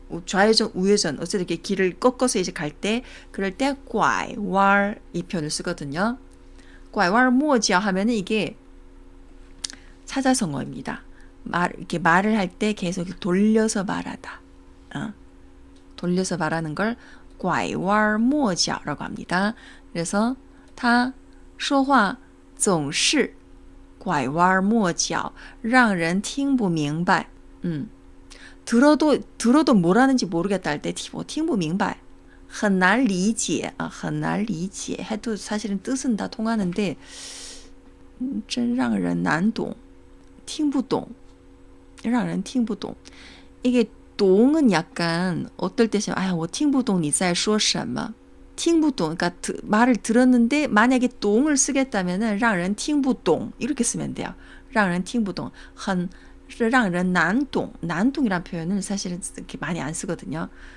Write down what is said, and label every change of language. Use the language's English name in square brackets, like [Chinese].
[Korean] 좌회전, 우회전, 어쨌든 이렇게 길을 꺾어서 이제 갈 때, 그럴 때, 拐弯 이 표현을 쓰거든요. 拐弯抹角 하면은 이게 사자성어입니다. 이렇게 말을 할 때 계속 돌려서 말하다. 돌려서 말하는 걸 拐弯抹角라고 합니다. 그래서 [Chinese] 他说话总是拐弯抹角，让人听不明白。 [Korean] 들어도 뭐라는지 모르겠다 할 때 [Chinese] 听不明白，很难理解很难理解 [Korean] 해도 사실은 뜻은 다 통하는데 [Chinese] 真让人难懂，听不懂，让人听不懂。 [Korean] 이게 동은 약간 어떨 때 [Chinese] 我听不懂你在说什么，听不懂 [Korean] 그러니까 말을 들었는데 만약에 동을 쓰겠다면은 [Chinese] 让人听不懂 [Korean] 이렇게 쓰면 돼요. [Chinese] 让人听不懂很让人难懂 [Korean] 난동이란 표현을 사실은 이렇게 많이 안 쓰거든요.